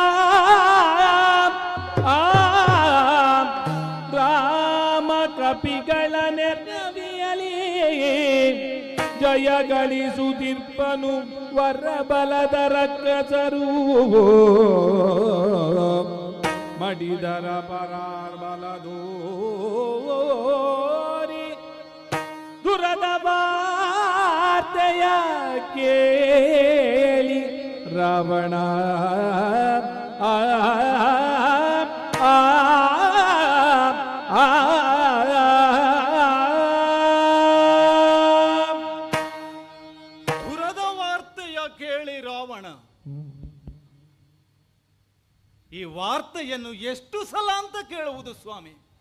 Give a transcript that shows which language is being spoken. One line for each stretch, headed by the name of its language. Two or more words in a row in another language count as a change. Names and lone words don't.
Kannada: ರಾಮ ಕಪಿಗಳ ನೆರವಿಯಲಿ ಜಯ ಗಳಿಸುತ್ತಿರ್ಪನು ವರಬಲದ ರಕ್ಕಸರು ಮಡಿದರ ಪರಾರ್ಬಲದೋರಿ ದುರದ ವಾರ್ತೆಯ ಕೇಳಿ ರಾವಣ ದುರದ ವಾರ್ತೆಯ ಕೇಳಿ ರಾವಣ ಈ ವಾರ್ತೆಯನ್ನು ಎಷ್ಟು ಸಲ ಅಂತ ಕೇಳುವುದು ಸ್ವಾಮಿ?